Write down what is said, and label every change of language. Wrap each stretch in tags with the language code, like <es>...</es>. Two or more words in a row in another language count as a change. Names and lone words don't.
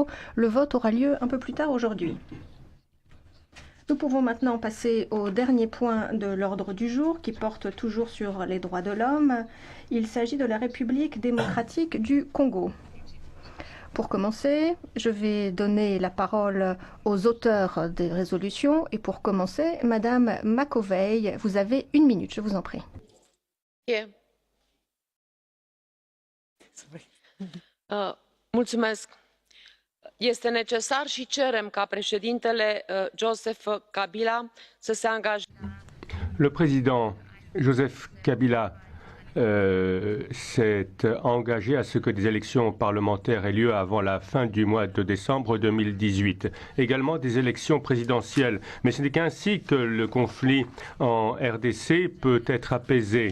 <fr>Le vote aura lieu un peu plus tard aujourd'hui. Nous pouvons maintenant passer au dernier point de l'ordre du jour qui porte toujours sur les droits de l'homme. Il s'agit de la République démocratique du Congo. Pour commencer, je vais donner la parole aux auteurs des résolutions. Et pour commencer, Madame Macovei, vous avez 1 minute, je vous en prie.</fr> <ro>Mulțumesc. Este necesar și cerem ca președintele Joseph Kabila să se angajeze.</ro> <fr>Le président Joseph Kabila s'est engagé à ce que des élections parlementaires aient lieu avant la fin du mois de décembre 2018. Également des élections présidentielles. Mais ce n'est qu'ainsi que le conflit en RDC peut être apaisé.</fr>